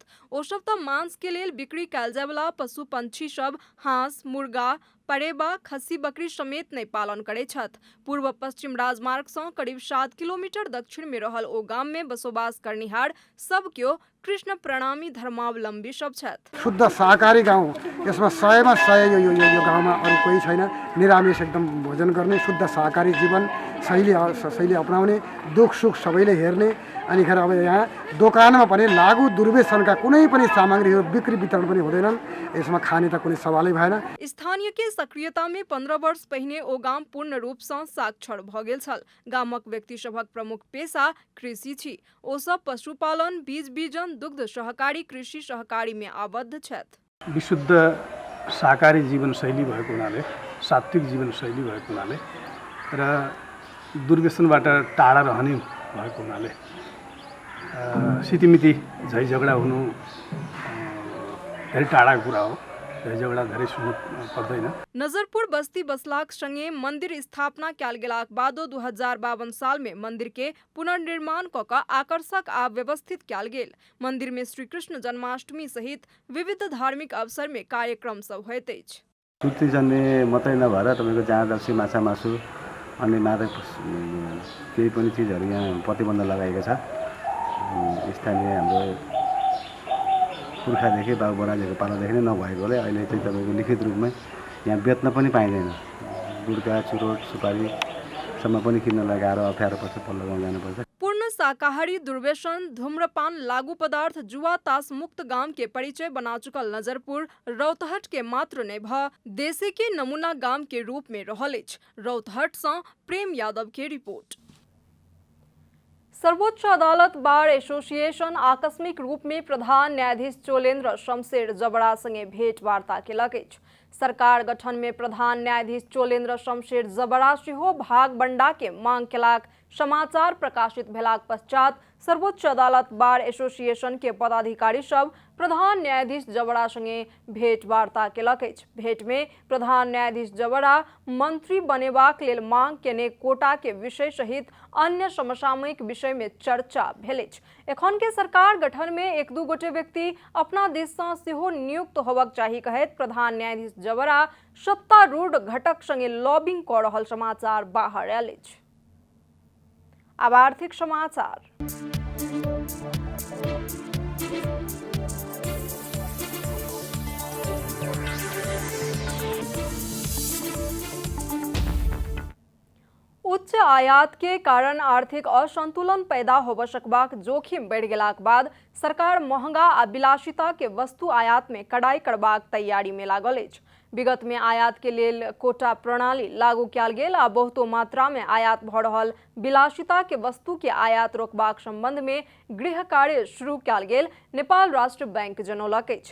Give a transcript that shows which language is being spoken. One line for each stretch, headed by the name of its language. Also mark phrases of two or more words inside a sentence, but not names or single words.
Maithili: ओ सब त मांस के लेल बिक्री कयल जाय वाला पशु पंछी सब हांस, मुर्गा, परेबा, खस्सी बकरी समेत नहीं पालन करे छथि। पूर्व पश्चिम राजमार्ग से करीब 7 किलोमीटर दक्षिण में रहल ओ गाम में बसोबास करनिहार सब क्यों कृष्ण प्रणामी धर्मावलंबी सब छथि।
Nepali: शुद्ध शाकाहारी गाउँ, यसमा 100 मा 100 यो गाउँमा अरू कोही छैन। निरामिष एकदम भोजन गर्ने, शुद्ध शाकाहारी जीवन शैली अपनाउने, दुख सुख सबैले हेर्ने। अनि खेर अब यहाँ दोकानमा पनि लागू दुर्व्यसनका कुनै पनि सामग्रीहरू बिक्री वितरण पनि हुँदैनन्। यसमा खाने त कुनै सवालै भएन।
Maithili: स्थानीय के सक्रियता में 15 वर्ष पहिने ओ गाम पूर्ण रूप से साक्षर भ गेल छल। गामक व्यक्ति सभक प्रमुख पेशा कृषि छी। ओ सब पशुपालन, बीज बीजन, दुग्ध सहकारी कृषि सहकारी में आबद्ध छथि।
Nepali: विशुद्ध शाकाहारी जीवनशैली भएको हुनाले, सात्विक जीवनशैली भएको हुनाले र दुर्व्यसनबाट टाढा रहने भएको हुनाले सितिमिति झै झगडा हुनु धेरै टाढाको कुरा हो। झै झगडा धेरै सुन्नु पर्दैन।
Maithili: नजरपुर बस्ती बसलाक संगे मंदिर स्थापना कयल गेलाक बादो 2052 साल में मंदिर के पुनर्निर्माण क आकर्षक आ व्यवस्थित कयल गेल। मंदिर में श्री कृष्ण जन्माष्टमी सहित विविध धार्मिक अवसर में कार्यक्रम सब होइत अछि।
Nepali: सुर्तीजन्य मात्रै नभएर तपाईको जहाँ माछा मासु अन्य मादक केही पनि चिजहरू यहाँ प्रतिबन्ध लगाएको छ। स्थानीय हाम्रो पुर्खादेखि बाबु बराजुको पालादेखि नै नभएकोले अहिले चाहिँ तपाईँको लिखित रूपमै यहाँ बेच्न पनि पाइँदैन। गुड्का, चुरोट, सुपारीसम्म पनि किन्न लगाएर अप्ठ्यारो पर्छ, पल्लो गाउँ जानुपर्छ।
Maithili: पूर्ण शाकाहारी, दुर्व्यसन, धूम्रपान, लागू पदार्थ, जुआ, ताश मुक्त गांव के परिचय बना चुकल नजरपुर रौतहट के मात्र नहीं भ देशे के नमूना गांव के रूप में रहल अछि। रौतहट से प्रेम यादव के रिपोर्ट। सर्वोच्च अदालत बार एसोसिएशन आकस्मिक रूप में प्रधान न्यायाधीश चोलेन्द्र शमशेर जबड़ा संगे भेंटवार्ता केलक अछि। सरकार गठन में प्रधान न्यायाधीश चोलेन्द्र शमशेर जबड़ा सेहो भाग बंडा के मांग केलाक समाचार प्रकाशित भेलाक पश्चात सर्वोच्च अदालत बार एसोसिएशन के पदाधिकारी सब प्रधान न्यायाधीश जबड़ा संगे भेंटवार्ता केलक अछि। भेंट में प्रधान न्यायाधीश जबड़ा मंत्री बनेबाक लेल मांग केने कोटा के विषय सहित अन्य समसामयिक विषय में चर्चा भेल अछि। एखन के सरकार गठन में एक दू गोटे व्यक्ति अपना दिस सँ सेहो नियुक्त होबाक चाही कहैत प्रधान न्यायाधीश जबड़ा सत्तारूढ़ घटक संगे लॉबिंग कऽ रहल समाचार बाहर आयल अछि। अब आर्थिक समाचार। उच्च आयात के कारण आर्थिक असंतुलन पैदा होबऽ सकबाक जोखिम बढ़ि गेलाक बाद सरकार महंगा आ विलासिता के वस्तु आयात में कड़ाई करबाक तैयारी में लागल अछि। विगत में आयात के लेल कोटा प्रणाली लागू कयल गेल आ बहुतो मात्रा में आयात भऽ रहल विलासिता के वस्तु के आयात रोकबाक संबंध में गृह कार्य शुरू कयल गेल नेपाल राष्ट्र बैंक जनौलक अछि।